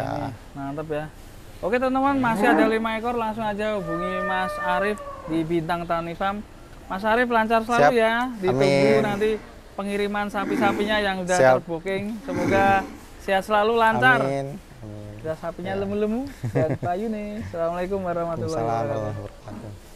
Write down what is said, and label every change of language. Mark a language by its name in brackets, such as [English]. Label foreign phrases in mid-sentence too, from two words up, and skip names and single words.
[Indonesian] ini mantap ya. Oke teman-teman, masih ada 5 ekor, langsung aja hubungi Mas Arif di Bintang Tani Farm. Mas Arif lancar selalu Siap. ya, ditunggu Amin. nanti pengiriman sapi-sapinya yang udah Siap. terbooking. Semoga sehat selalu, lancar. Amin. Amin. [Javanese] Udah sapinya lemu-lemu, sehat payu nih. [Arabic] السلام عليكم ورحمة الله Waalaikumsalam wabarakatuh. ورحمة الله وبركاته.